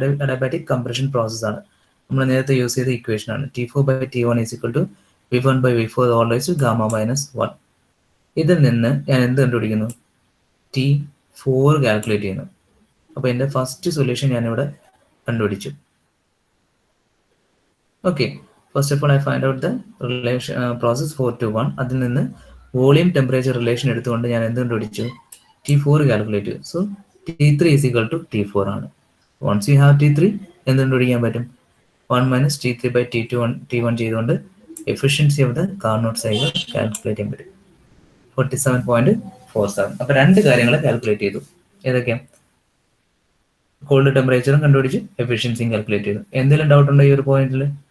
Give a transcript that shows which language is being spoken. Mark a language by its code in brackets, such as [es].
[ml] Adiabatic compression process ആണ്. നമ്മൾ നേരത്തെ യൂസ് ചെയ്ത ഇക്വേഷൻ ആണ്. [en] T4 by T1 is equal to V1 by V4 all raised to gamma minus 1. [ml] ഇതിൽ നിന്ന് ഞാൻ എന്ത് കണ്ടുപിടിക്കുന്നു? T4 കാൽക്കുലേറ്റ് ചെയ്യുന്നു. അപ്പോൾ എൻ്റെ ഫസ്റ്റ് സൊല്യൂഷൻ ഞാനിവിടെ കണ്ടുപിടിച്ചു. [en] Okay, first of all I find out the relation process 4 to 1. [ml] അതിൽ നിന്ന് വോളിയം ടെമ്പറേച്ചർ റിലേഷൻ എടുത്തുകൊണ്ട് ഞാൻ എന്ത് കണ്ടുപിടിച്ചു? T4 കാൽക്കുലേറ്റ് ചെയ്തു. [en] So T3 is equal to T4 ആണ്. Once you have T3 [ml] എന്ത് കണ്ടുപിടിക്കാൻ പറ്റും? 1 minus T3 by T1 ചെയ്തുകൊണ്ട് efficiency of the Carnot cycle calculate ചെയ്യാൻ പറ്റും. 47.47. അപ്പോൾ രണ്ട് കാര്യങ്ങൾ കാൽക്കുലേറ്റ് ചെയ്തു. ഏതൊക്കെയാണ്? കോൾഡ് ടെമ്പറേച്ചറും കണ്ടുപിടിച്ച് എഫിഷ്യൻസിയും കാൽക്കുലേറ്റ് ചെയ്തു. എന്തെങ്കിലും ഡൗട്ട് ഉണ്ടോ ഈ ഒരു പോയിന്റിൽ?